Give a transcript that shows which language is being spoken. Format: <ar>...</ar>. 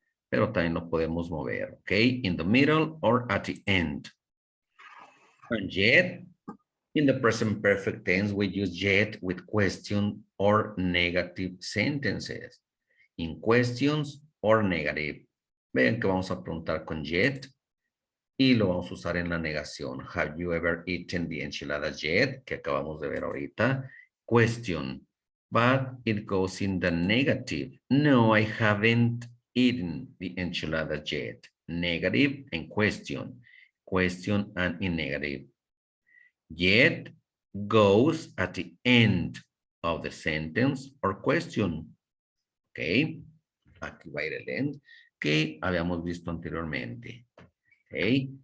<es>Pero también lo podemos mover, okay?</es> <en>In the middle or at the end. And yet, in the present perfect tense, we use yet with question or negative sentences. In questions or negative.</en> <es>Vean que vamos a preguntar con yet y lo vamos a usar en la negación.</es> <en>Have you ever eaten the enchiladas yet?</en> <es>Que acabamos de ver ahorita.</es> <en>Question. But it goes in the negative. No, I haven't eaten the enchiladas yet. Negative and question. Question and in negative. Yet goes at the end of the sentence or question. Ok.</en> <es>Aquí va a ir el end que habíamos visto anteriormente. Ok.</es>